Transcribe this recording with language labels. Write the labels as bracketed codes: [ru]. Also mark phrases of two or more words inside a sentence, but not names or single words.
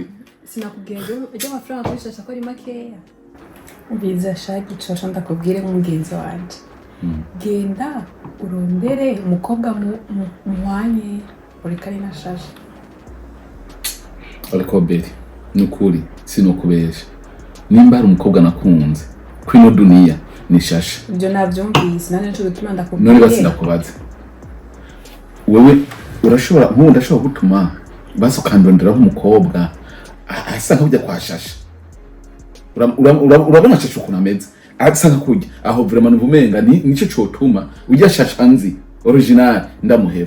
[rn] sinakubwiye ejo amafaranga kuri Chacha ko ari makeya biza shaki Chacha ndakubwire nk'umugenzi wanje genda urondere umukobwa muwanye uri kari na Chacha ariko beri n'ukuri sinokubesha nimba ari umukobwa nakunze kwino dunia ni Chacha. Ibyo navyumvise nane cyo gutuma ndakubwiye. None basi ndakubaza. Wewe urashobora nkuko ndashobora gutuma basi ukandondera umukobwa asa nk'ujya kwa Chacha. Urabona Chacha ukuntu ameze. Asa nk'ujya aho vraiment nuvumenga nico cotuma ujya Chacha nzi original ndamuheba.